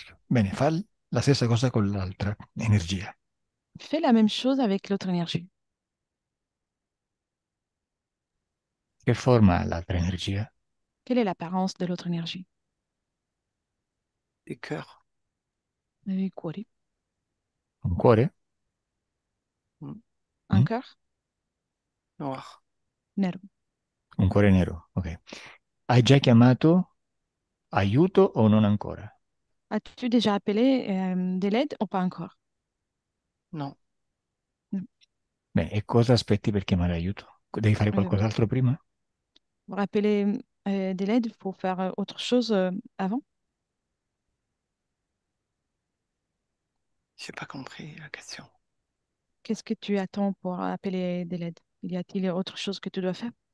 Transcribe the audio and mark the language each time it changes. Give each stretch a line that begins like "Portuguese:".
Italian: Bene, fa la stessa cosa con l'altra energia.
French: Fais la même chose avec l'autre énergie.
Italian: Che forma ha l'altra energia?
French: Quelle est l'apparence de l'autre énergie? Des cœurs.
Italian: Cuori. Un cuore? Mm.
French: Un Mm? cœur Noir.
Italian: nero. Un cuore nero, ok. Hai già chiamato aiuto o non ancora?
French: As-tu déjà appelé de l'aide ou pas encore? Non.
Italian: Non. Beh, e cosa aspetti per chiamare aiuto? Devi fare Euh, qualcos'altro prima?
French: Pour appeler de l'aide, il faut faire autre chose avant. J'ai pas compris la question. Qu'est-ce que tu attends pour appeler de l'aide? Y a-t-il autre chose que tu dois faire?